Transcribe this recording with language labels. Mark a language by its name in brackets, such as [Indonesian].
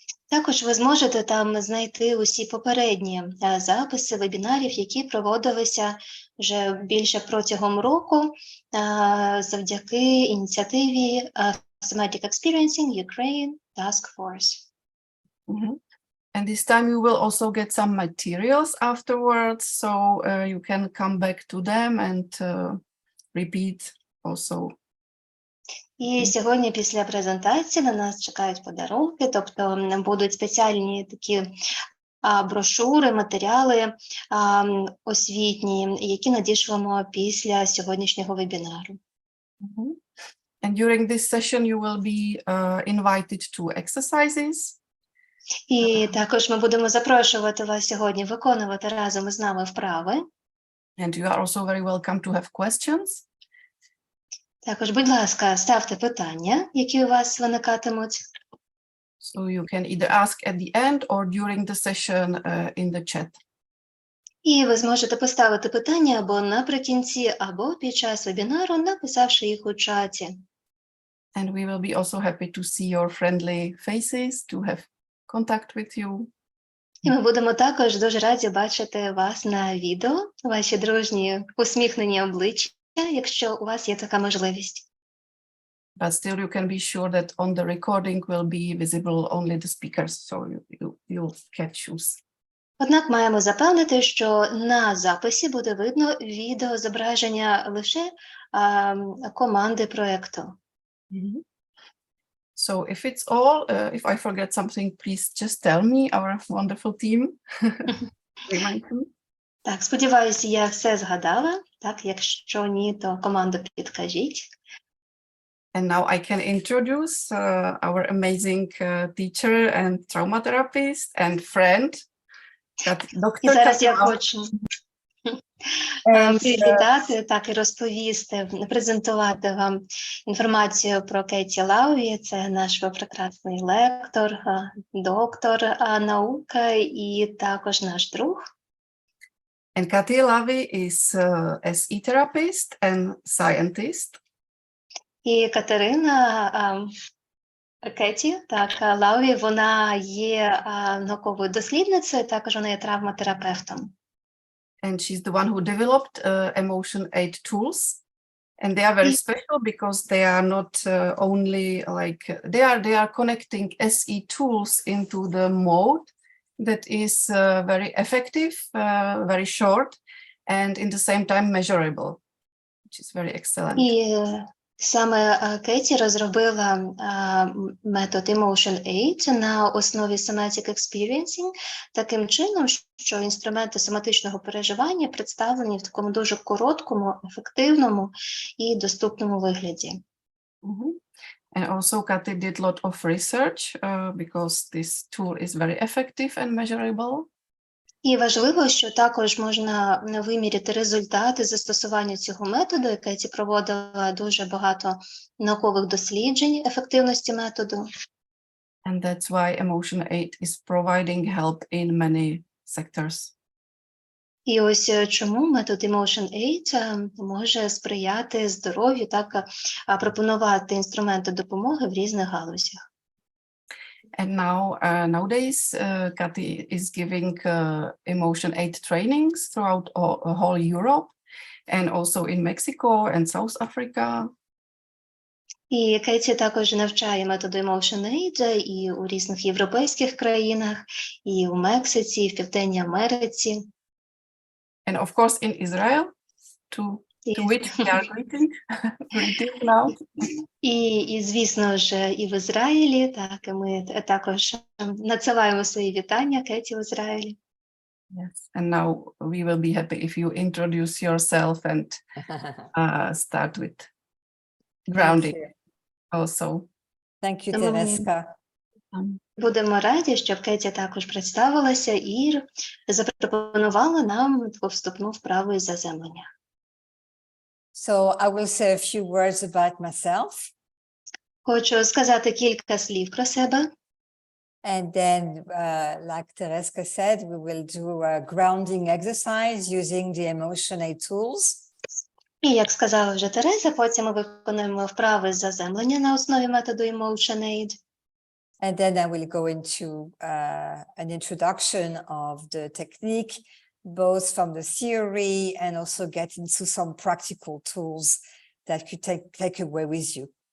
[Ukrainian] Також ви зможете там знайти усі попередні записи вебінарів, які проводилися вже більше протягом року завдяки ініціативі Somatic Experiencing Ukraine Task Force. [English] And this time you will also get some materials afterwards, so you can come back to them and repeat also. [Ukrainian] І сьогодні після презентації на нас чекають подарунки, тобто будуть спеціальні такі брошури, матеріали освітні, які надішлемо після сьогоднішнього вебінару. [English] And during this session you will be invited to exercises. [Ukrainian] І також ми будемо запрошувати вас сьогодні виконувати разом із нами вправи. [English] And you are also very welcome to have questions. [Ukrainian] Також, будь ласка, ставте питання, які у вас виникатимуть. [English] So you can either ask at the end or during the session in the chat. [Ukrainian] І ви зможете поставити питання або наприкінці, або під час вебінару, написавши їх у чаті. [English] And we will be also happy to see your friendly faces, to have contact with you. [Ukrainian] І ми будемо також дуже раді бачити вас на відео, ваші дружні усміхнені обличчя, якщо у вас є така можливість. [English] But still you can be sure that on the recording will be visible only the speakers, so you'll catch us. [Ukrainian] Однак маємо запевнити, що на записі буде видно відеозображення лише команди проєкту. [English] So if it's all, if I forget something, please just tell me, our wonderful team. Remind me. [Ukrainian] Так, сподіваюся, я все згадала. Так, якщо ні, то команду підкажіть. [English] And now I can introduce our amazing teacher and trauma therapist and friend, Dr. [Ukrainian] І зараз я хочу привітати, так і розповісти, презентувати вам інформацію про Cathy Lawi. Це наш прекрасний лектор, доктор наук і також наш друг. [English] And Cathy Lawi is SE therapist and scientist. [Ukrainian] І Катерина Кеті, так, Лаві, вона є науковою дослідницею, також вона є травматерапевтом. [English] and she's the one who developed EmotionAid tools. And they are very special because they are not only like, they are connecting SE tools into the mode that is very effective, very short, and in the same time measurable, which is very excellent. [Ukrainian] І саме Кеті розробила метод EmotionAid на основі Somatic Experiencing таким чином, що інструменти соматичного переживання представлені в такому дуже короткому, ефективному і доступному вигляді. [English] And also Cathy did a lot of research because this tool is very effective and measurable. [Ukrainian] І важливо, що також можна виміряти результати застосування цього методу, і Кеті проводила дуже багато наукових досліджень ефективності методу. [English] And that's why EmotionAid is providing help in many sectors. [Ukrainian] І ось чому метод EmotionAid може сприяти здоров'ю, так пропонувати інструменти допомоги в різних галузях. [English] And now, nowadays, Cathy is giving EmotionAid trainings throughout whole Europe and also in Mexico and South Africa. [Ukrainian] І Кеті також навчає методу EmotionAid і у різних європейських країнах, і у Мексиці, і в Південній Америці. [English] And of course in Israel, to which we are greeting now. [Ukrainian] І, звісно ж, і в Ізраїлі, так, і ми також надсилаємо свої вітання Кеті в Ізраїлі. [English] Yes, and now we will be happy if you introduce yourself and start with grounding also. Thank you, Tereska. [Ukrainian] Будемо раді, щоб Кеті також представилася і запропонувала нам таку вступну вправу із заземлення. [English] So I will say a few words about myself. [Ukrainian] Хочу сказати кілька слів про себе. [English] And then, like Tereska said, we will do a grounding exercise using the EmotionAid tools. [Ukrainian] І, як сказала вже Тереза, потім ми виконуємо вправи з заземлення на основі методу EmotionAid. [English] And then I will go into an introduction of the technique, both from the theory and also get into some practical tools that you take away with you.